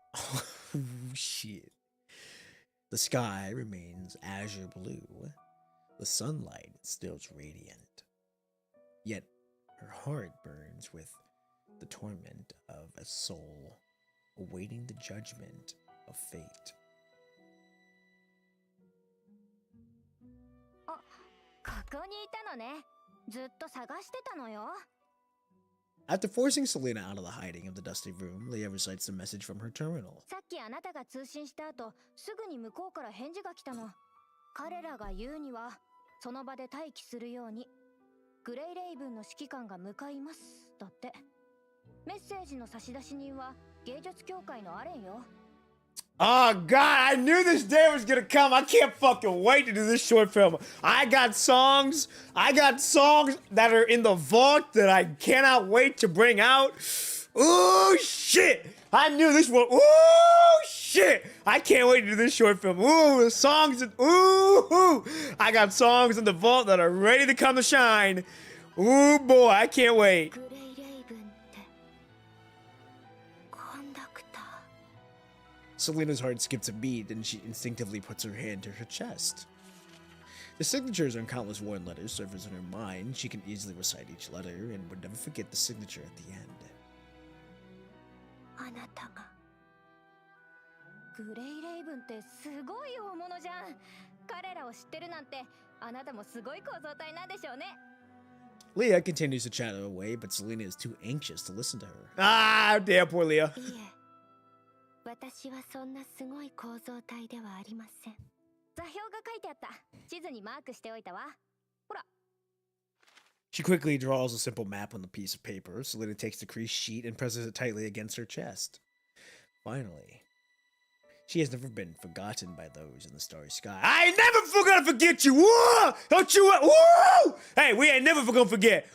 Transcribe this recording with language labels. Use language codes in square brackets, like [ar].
[en] Oh, shit. The sky remains azure blue. The sunlight still is radiant. Yet, her heart burns with the torment of a soul awaiting the judgment of fate. [ja] ここにいたのね。ずっと探してたのよ。 [en] After forcing Selena out of the hiding of the dusty room, Leah recites the message from her terminal. [ja] さっきあなたが通信した後、すぐに向こうから返事が来たの。彼らが言うには、その場で待機するように、グレイレイブンの指揮官が向かいます。だって。メッセージの差出人は芸術協会のアレンよ。 [en] Oh God, I knew this day was gonna come. I can't fucking wait to do this short film. I got songs that are in the vault that I cannot wait to bring out. Ooh, shit. I knew this one. Ooh, shit. I can't wait to do this short film. Ooh, the songs. Ooh, I got songs in the vault that are ready to come to shine. Ooh, boy, I can't wait. [ja] グレイレイブンってコンダクター。 [en] Selena's heart skips a beat and she instinctively puts her hand to her chest. The signatures on countless worn letters surface in her mind. She can easily recite each letter and would never forget the signature at the end. [ja] あなたがグレイレイブンってすごい大物じゃん。彼らを知ってるなんてあなたもすごい構造体なんでしょうね。 [en] Leah continues to chatter away, but Selena is too anxious to listen to her. Ah, damn, poor Leah. [ja] いえ、私はそんなすごい構造体ではありません。座標が書いてあった。地図にマークしておいたわ。ほら。 [en] She quickly draws a simple map on the piece of paper. Selena takes the creased sheet and presses it tightly against her chest. Finally, she has never been forgotten by those in the starry sky. I ain't never gonna forget you! Whoa! Don't you? Whoa! Hey, we ain't never gonna forget!